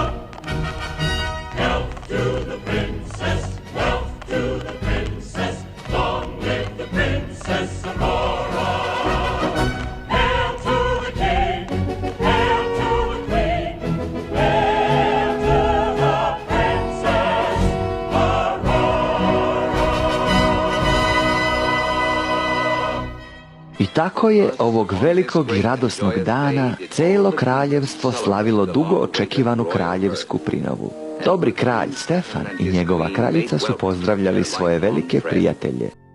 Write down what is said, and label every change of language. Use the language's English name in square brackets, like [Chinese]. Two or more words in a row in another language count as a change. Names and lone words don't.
[English] Health to the princess, wealth to the princess, long live the Princess Aurora. Hail to the king, hail to the queen, hail to the Princess Aurora. [Serbian] I tako je ovog velikog i radosnog dana celo kraljevstvo slavilo dugo očekivanu kraljevsku prinovu. Dobri kralj Stefan i njegova kraljica su pozdravljali svoje velike prijatelje.